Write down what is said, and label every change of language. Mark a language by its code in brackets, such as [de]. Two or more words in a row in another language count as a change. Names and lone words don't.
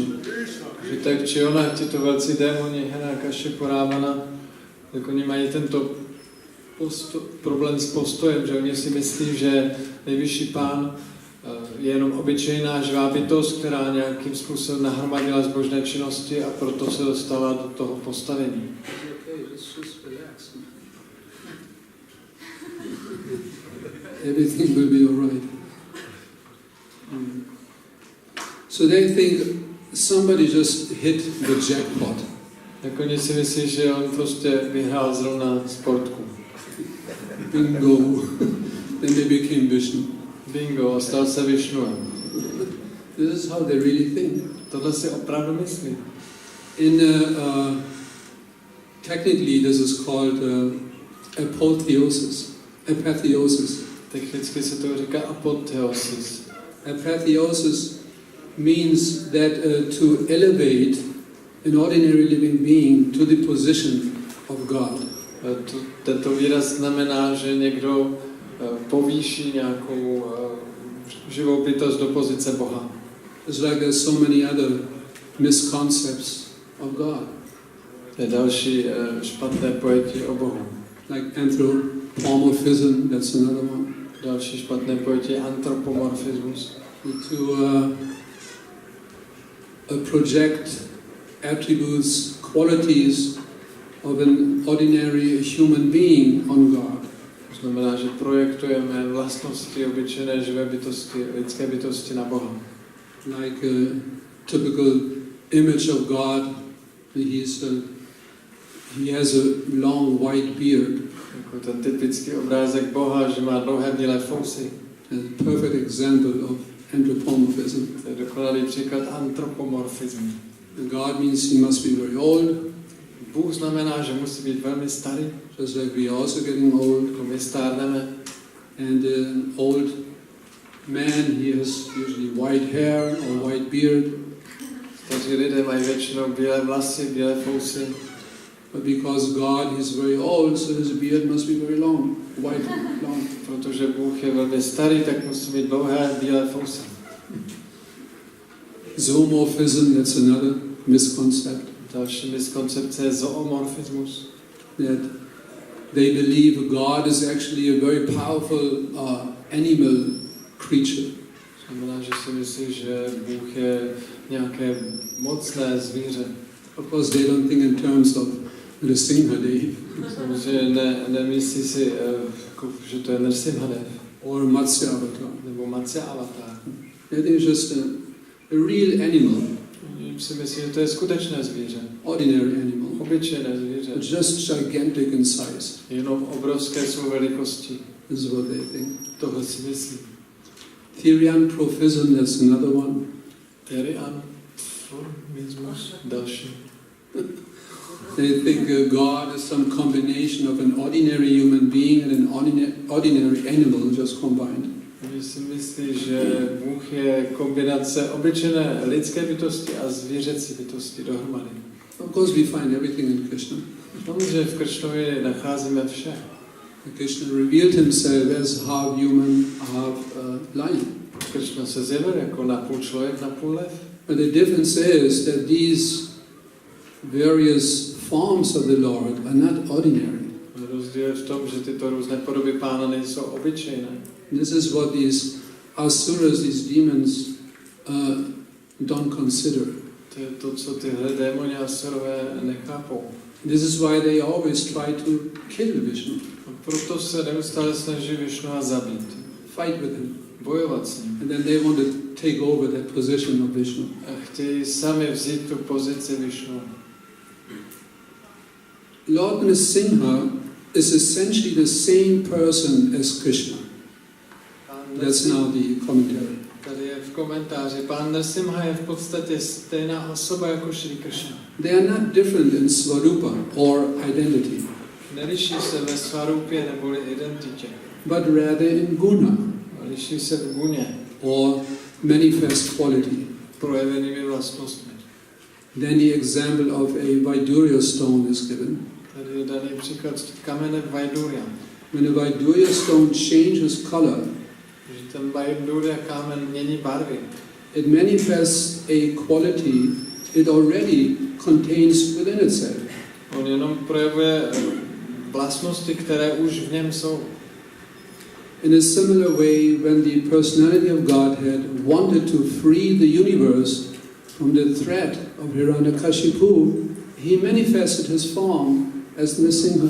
[cs] Že tak či ona, tyto velcí démoni, Hiranyakashipu, Ravana, tak oni mají tento problém s postojem, že oni si myslí, že nejvyšší pán je jenom obyčejná živá bytost, která nějakým způsobem nahromadila zbožné činnosti a proto se dostala do toho postavení. [en] Everything will be all right. So they think somebody just hit the jackpot. [cs] Tak oni si myslí, že on prostě vyhrál zrovna sportku. [en] Bingo. Then they became Vishnu. [cs] Bingo, a stal se Višnuem. [en] This is how they really think. [cs] Tohle si opravdu myslí. [en] Technically this is called apotheosis. [cs] Technicky se to říká apotheosis. [en] Apotheosis means that to elevate an ordinary living being to the position of God. [cs] Tento výraz znamená, že někdo povýší nějakou živou bytost do pozice Boha. [en] It's like there's so many other misconcepts of God. [cs] To je další špatné pojetí o Bohu. [en] Like anthropomorphism, that's another one. [cs] Další špatné pojetí je antropomorfismus. [en] To project attributes, qualities of an ordinary human being on God. [cs] To znamená, že projektujeme vlastnosti obyčejné živé bytosti, lidské bytosti na Boha. [en] Like a typical image of God, he has a long white beard. [cs] Jako ten typický obrázek Boha, že má dlouhé bílé fousy. [en] A perfect example of anthropomorphism. [cs] To je dokonalý příklad antropomorfismu. [en] God means he must be very old. [cs] Bůh znamená, že musí být velmi starý. [en] Just like we are also getting old. [cs] Jako my stárneme. [en] And an old man, he has usually white hair or white beard. [cs] Staří lidé mají většinou bílé vlasy, bílé fousy. [en] But because God is very old, so his beard must be very long, white, long. [cs] Protože Bůh je velmi starý, tak musí mít dlouhé bílé fousy. [en] Zoomorphism, that's another misconcept. [cs] Další miskoncepce je zoomorfismus. [en] That they believe God is actually a very powerful animal creature. [cs] Znamená, že si myslí, že Bůh je nějaké mocné zvíře. [en] Of course, they don't think in terms of Nrsimhadev. [cs] Samozřejmě nemyslí si, že to je Nrsimhadev. [en] Or Matsya Avatar. [cs] Nebo Matsya Avatar. [en] That is just a real animal. [cs] Oni si myslí, že to je skutečné zvíře. [en] Ordinary animal. [cs] Obyčejné zvíře. [en] It's just gigantic in size. [cs] Jenom obrovské jsou velikosti. [en] This is what they think. [cs] Tohle si myslí. [en] Therianthropism, that's another one. [cs] Therianthropismus, další. [en] They think God is some combination of an ordinary human being and an ordinary animal just combined. [cs] Oni si myslí, že Bůh je kombinace obyčejné lidské bytosti a zvířecí bytosti dohromady. [en] Of course we find everything in Krishna. [cs] Samozřejmě v Krishnovi nacházíme vše. [en] Krishna revealed himself as half human, half lion. [cs] Krishna se zjevil jako napůl člověk, napůl lev. [en] But the difference is that these various forms of the Lord are not ordinary. [cs] Rozdíl je v tom, že tyto různé podoby Pána nejsou obyčejné. [en] This is what these asuras, these demons, don't consider. [cs] To je to, co tyhle démoni a asurové nechápou. [en] This is why they always try to kill Vishnu. [cs] A proto se neustále snaží Višnua zabít. [en] Fight with him. [cs] Bojovat s ním. [en] And then they want to take over that position of Vishnu. [cs] A chtějí sami vzít tu pozici Višnu. [en] Lord Nrsimha is essentially the same person as Krishna. That's now the commentary. [cs] Tady je v komentáři. Pán Nrsimha je v podstatě stejná osoba jako Šri Krishna. [en] They are not different in Svarupa or identity, [cs] Neliší se ve svarupě neboli identitě. [en] but rather in guna [cs] Liší se v guně, [en] or manifest quality. [cs] projevenými vlastnostmi. [en] Then the example of a Vaidurya stone is given. [cs] Tady je daný příklad kamene Vaidurya. [en] When a Vaidurya stone changes color, [cs] Že ten Vaidurya kámen mění barvy. [en] it manifests a quality it already contains within itself. [cs] On jenom projevuje vlastnosti, které už v něm jsou. [en] In a similar way, when the personality of Godhead wanted to free the universe from the threat of Hiranyakashipu, he manifested his form as Nrsimha.